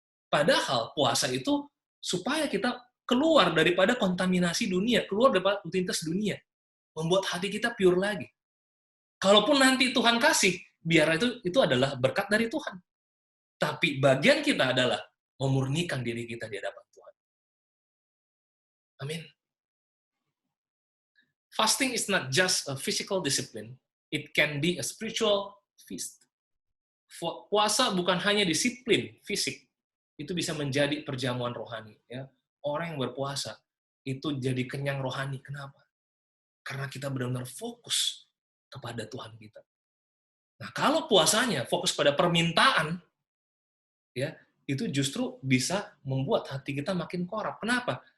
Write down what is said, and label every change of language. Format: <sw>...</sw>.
<id>Padahal puasa itu supaya kita keluar daripada kontaminasi dunia, keluar daripada rutinitas dunia. Membuat hati kita pure lagi. Kalaupun nanti Tuhan kasih, biar itu adalah berkat dari Tuhan. Tapi bagian kita adalah memurnikan diri kita di hadapan Tuhan. Amin.</id> <en>Fasting is not just a physical discipline, it can be a spiritual feast.</en> <id>Puasa bukan hanya disiplin fisik, itu bisa menjadi perjamuan rohani. Ya. Orang yang berpuasa itu jadi kenyang rohani. Kenapa? Karena kita benar-benar fokus kepada Tuhan kita. Nah, kalau puasanya fokus pada permintaan, ya, itu justru bisa membuat hati kita makin korup. Kenapa?</id>